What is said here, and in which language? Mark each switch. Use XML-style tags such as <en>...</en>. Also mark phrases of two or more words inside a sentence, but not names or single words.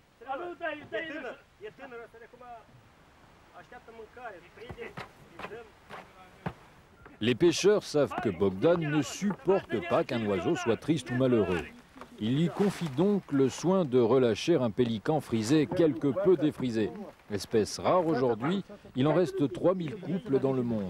<ro>E tânăr, ăsta de acum așteaptă mâncare, îl prindem, îi dăm.</ro> <fr>Les pêcheurs savent que Bogdan ne supporte pas qu'un oiseau soit triste ou malheureux. Il lui confie donc le soin de relâcher un pélican frisé quelque peu défrisé. Espèce rare aujourd'hui, il en reste 3000 couples dans le monde.</fr>